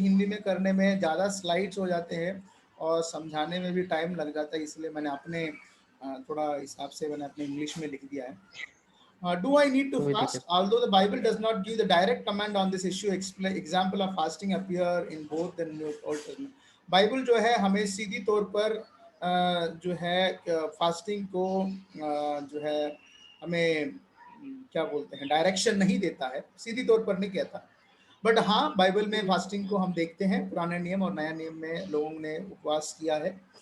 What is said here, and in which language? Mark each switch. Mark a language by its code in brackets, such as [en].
[hi] हिंदी में करने में ज़्यादा स्लाइड्स हो जाते हैं और समझाने में भी टाइम लग जाता है, इसलिए मैंने अपने थोड़ा हिसाब से मैंने अपने इंग्लिश में लिख दिया है। [en] Do I need to [hi] कोई [en] fast? [hi] दिक्कत। [en] Although the Bible does not give the direct command on this issue, example of fasting appear in both the New Old Testament. [hi] Bible जो है हमें सीधी तौर पर जो है फास्टिंग को जो है हमें क्या बोलते हैं, डायरेक्शन नहीं देता है, सीधी तौर पर नहीं कहता। बट हाँ, बाइबल में फास्टिंग को हम देखते हैं, पुराने नियम और नया नियम में लोगों ने उपवास किया है।